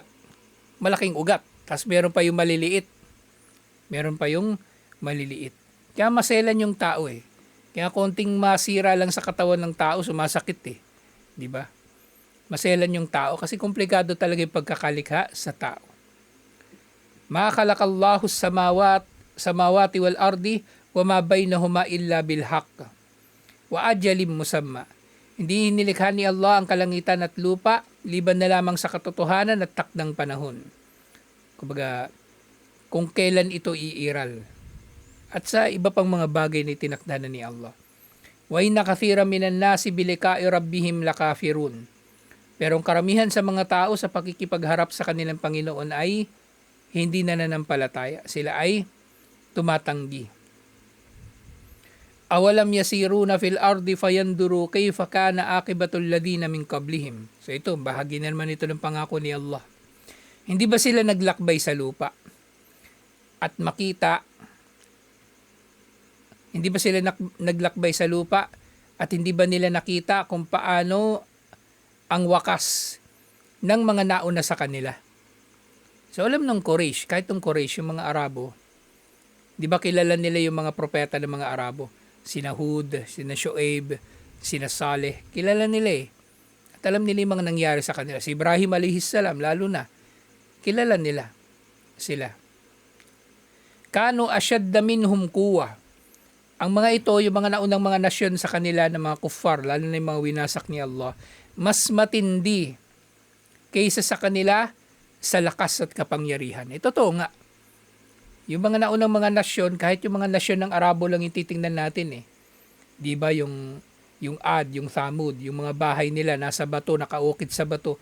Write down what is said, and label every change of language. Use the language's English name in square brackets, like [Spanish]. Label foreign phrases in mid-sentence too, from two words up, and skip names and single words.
[Filipino] Malaking ugat. Tapos meron pa yung maliliit. Meron pa yung maliliit. Kaya maselan yung tao Kaya konting masira lang sa katawan ng tao, sumasakit Diba? Maselan yung tao kasi komplikado talaga yung pagkakalikha sa tao. [Arabic] ما خلق الله السماوات والأرض وما بينهما إلا بالحق وأجل مسمى. [Filipino] Hindi nilikha ni Allah ang kalangitan at lupa liban na lamang sa katotohanan at takdang panahon. Kumbaga, kung kailan ito iiral. At sa iba pang mga bagay na itinakdahan ni Allah. [Arabic] وإن كثيرا من الناس بلقاء ربهم لكافرون. [Filipino] Pero ang karamihan sa mga tao sa pakikipagharap sa kanilang Panginoon ay hindi nananampalataya. Sila ay tumatanggi. [Arabic] أولم يسيروا في الأرض فينظروا كيف كان عاقبة الذين من قبلهم. [Filipino] So ito, bahagi na naman ito ng pangako ni Allah. Hindi ba sila naglakbay sa lupa at makita? Hindi ba sila naglakbay sa lupa at hindi ba nila nakita kung paano ang wakas ng mga nauna sa kanila? So alam ng Quraysh, kahit ng Quraysh, yung mga Arabo, di ba kilala nila yung mga propeta ng mga Arabo? Sina Hud, sina Shu'aib, sina Saleh, kilala nila At alam nila yung mga nangyari sa kanila. Si Ibrahim [Arabic] عليه السلام, [Filipino] lalo na, kilala nila sila. [Arabic] كانوا أشد منهم قوة. [Filipino] Ang mga ito, yung mga naunang mga nasyon sa kanila ng mga kuffar, lalo na yung mga winasak ni Allah, mas matindi kaysa sa kanila sa lakas at kapangyarihan. Totoo nga. Yung mga naunang mga nasyon, kahit yung mga nasyon ng Arabo lang yung titingnan natin Di ba yung Ad, yung Thamud, yung mga bahay nila nasa bato, nakaukit sa bato.